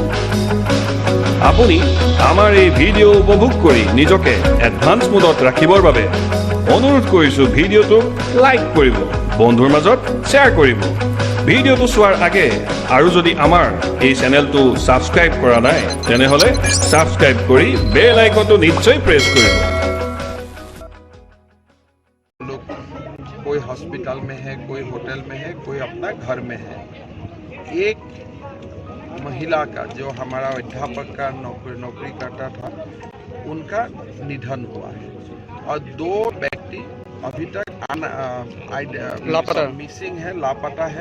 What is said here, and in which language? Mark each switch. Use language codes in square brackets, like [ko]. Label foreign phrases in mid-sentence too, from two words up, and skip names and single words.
[as] আপুনি আমাৰ এই ভিডিঅ' উপভোগ কৰি নিজকে এডভান্স মোডত ৰাখিবৰ বাবে অনুৰোধ কৰিছোঁ ভিডিঅ'টো লাইক কৰিব, বন্ধুৰ মাজত শ্বেয়াৰ কৰিব। ভিডিঅ'টো চোৱাৰ আগে আৰু যদি আমাৰ এই চেনেলটো ছাবস্ক্ৰাইব কৰা নাই তেনেহ'লে ছাবস্ক্ৰাইব কৰি বেল আইকনটো নিশ্চয় প্ৰেছ কৰিব। [hi] कोई हॉस्पिटल में है, कोई होटल में है, कोई अपना घर में है। एक महिला का जो हमारा अध्यापक का नौकरी करता था, उनका निधन हुआ है और 2 व्यक्ति अभी तक मिसिंग है, लापता है